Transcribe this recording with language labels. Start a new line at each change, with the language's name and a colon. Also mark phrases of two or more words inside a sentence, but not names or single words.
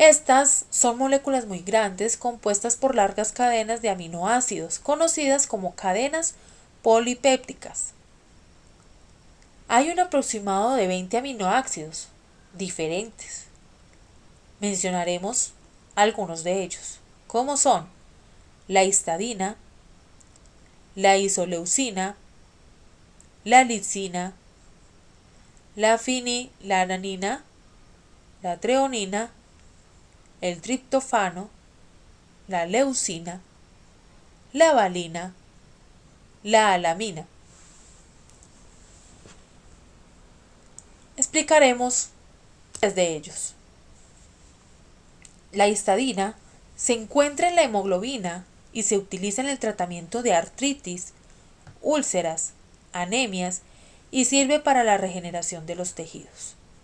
Spanish: Estas son moléculas muy grandes compuestas por largas cadenas de aminoácidos, conocidas como cadenas polipépticas. Hay un aproximado de 20 aminoácidos diferentes. Mencionaremos algunos de ellos, como son la histidina, la isoleucina, la lisina, la fenilalanina, la treonina, el triptófano, la leucina, la valina, la alamina. Explicaremos tres de ellos. La histidina se encuentra en la hemoglobina y se utiliza en el tratamiento de artritis, úlceras, anemias y sirve para la regeneración de los tejidos.